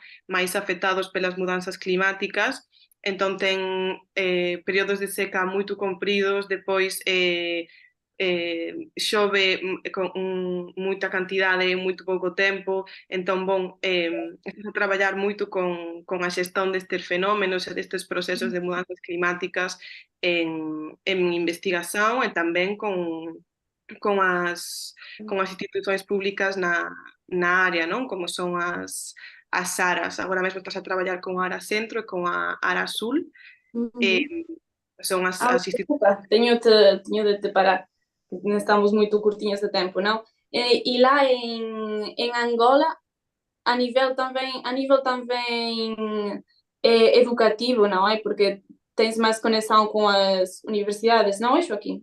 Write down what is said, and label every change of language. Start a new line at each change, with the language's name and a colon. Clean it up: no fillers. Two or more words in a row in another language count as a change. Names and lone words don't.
Galician: Máis afectados pelas mudanzas climáticas, entón ten períodos de seca moito compridos, depois chove con moita cantidade en moito pouco tempo, entón, bon, estás a traballar moito con a xestón destes fenómenos e destes procesos de mudanzas climáticas en investigación e tamén con as institucións públicas na área, non? Como son as ARAs. Agora mesmo estás a traballar con a ARA Centro e con a ARA Sul. Son as institucións.
Portuguese: Desculpa, tenho de te parar, porque estamos muito curtinhas de tempo, não? E lá em Angola, a nível também educativo, não é? Porque tens mais conexão com as universidades, não é, Joaquim?